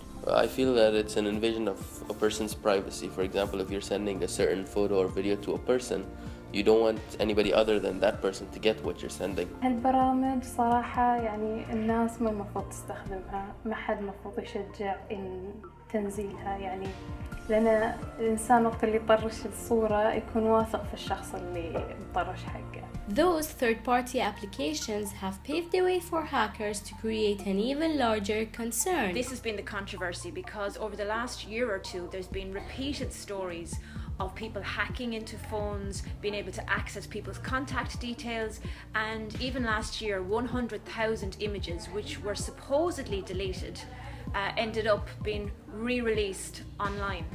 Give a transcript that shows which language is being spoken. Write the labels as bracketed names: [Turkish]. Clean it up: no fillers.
[English] I feel that it's an invasion of a person's privacy. For example, if you're sending a certain photo or video to a person, you don't want anybody other than that person to get what you're sending. [Arabic] هالبرامج صراحة يعني الناس ما المفروض تستخدمها، ما حد المفروض يشجع إن تنزيلها، يعني لأن الإنسان وقت اللي يطرش الصورة يكون واثق في الشخص اللي مطرش حقه. [English] Those third-party applications have paved the way for hackers to create an even larger concern. This has been the controversy because over the last year or two there's been repeated stories of people hacking into phones, being able to access people's contact details, and even last year 100,000 images which were supposedly deleted ended up being re-released online.